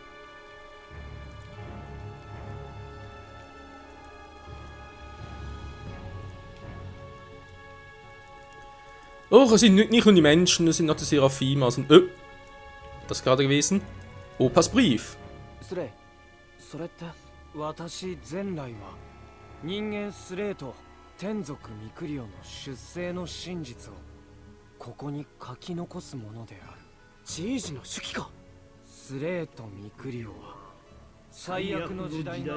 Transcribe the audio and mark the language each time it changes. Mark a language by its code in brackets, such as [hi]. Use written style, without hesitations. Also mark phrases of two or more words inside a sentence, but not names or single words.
[de] Oh, es sind nicht nur die Menschen, es sind noch die Seraphim. Also, das gerade gewesen. Opas Brief. [ja] スレイ、それって私前来は人間スレイと天族ミクリオの出生の真実をここに書き残すものである。ジージの手記か。スレイとミクリオは最悪の時代が